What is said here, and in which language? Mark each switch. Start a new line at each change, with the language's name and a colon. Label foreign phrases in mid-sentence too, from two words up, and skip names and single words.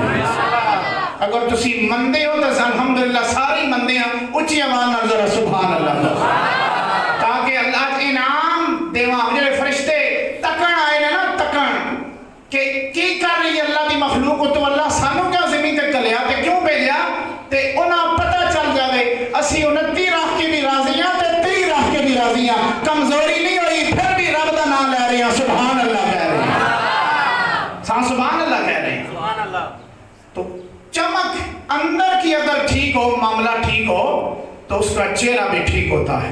Punjabi: اگر تسی مندے ہو تو الحمدللہ ساری مندے ہیں، اچھی آواز نال ذرا سبحان اللہ، تاکہ اللہ انعام دیواں۔ جڑے فرشتے تکن آئے نا، تکن کہ کی کر رہی ہے اللہ دی مخلوق، تو اللہ سانو کیا زمین تے کلیا تے کیوں بھیجا، تے انہاں پتہ چل جاوے اسی 29 راہ کے بھی راضی ہیں تے 30 راہ کے بھی راضی ہیں، کمزوری نہیں ہوئی، پھر بھی رب دا نام لے رہے ہیں، سبحان اللہ کہہ رہے ہیں، سبحان اللہ کہہ رہے ہیں۔
Urdu: تو چمک اندر کی اگر ٹھیک ہو، معاملہ ٹھیک ہو، تو اس کا چہرہ بھی ٹھیک ہوتا ہے۔